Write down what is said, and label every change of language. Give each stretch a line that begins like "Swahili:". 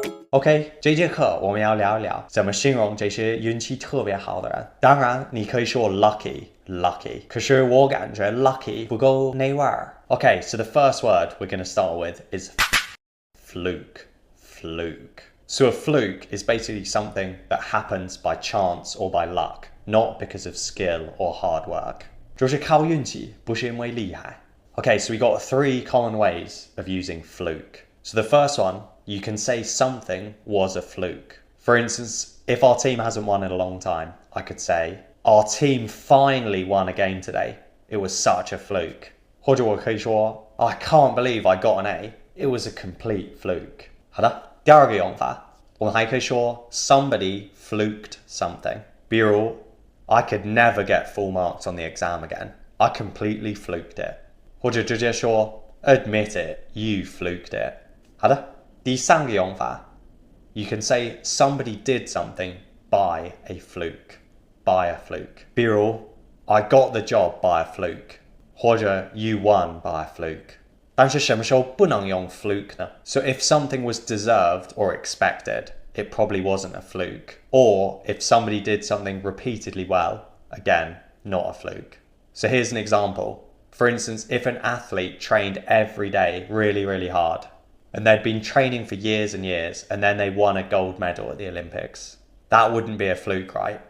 Chinese: OK， 这节课我们要聊一聊怎么形容这些运气特别好的人。当然，你可以说 lucky， 可是我感觉 lucky 不够内味儿。
English: Okay, so the first word we're going to start with is fluke. So a fluke is basically something that happens by chance or by luck, not because of skill or hard work.
Chinese: 就是靠运气，不是因为厉害。
English: Okay, so we got 3 common ways of using fluke. So the first one, you can say something was a fluke. For instance, if our team hasn't won in a long time, I could say, our team finally won a game today. It was such a fluke.
Chinese: 或者我可以说
English: I can't believe I got an A. It was a complete fluke.
Chinese: 好的，第二个用法，我们还可以说
English: somebody fluked something.
Chinese: 比如
English: I could never get full marks on the exam again. I completely fluked it.
Chinese: 或者直接说
English: admit it, you fluked it.
Chinese: 好的，第三个用法
English: you can say somebody did something by a fluke.
Chinese: 比如
English: I got the job by a fluke.
Chinese: 或者
English: you won by a fluke.
Chinese: 但是什么时候不能用 fluke 呢？
English: So if something was deserved or expected, it probably wasn't a fluke. Or if somebody did something repeatedly well, again, not a fluke. So here's an example. For instance, if an athlete trained every day really, really hard, and they'd been training for years and years, and then they won a gold medal at the Olympics, that wouldn't be a fluke, right?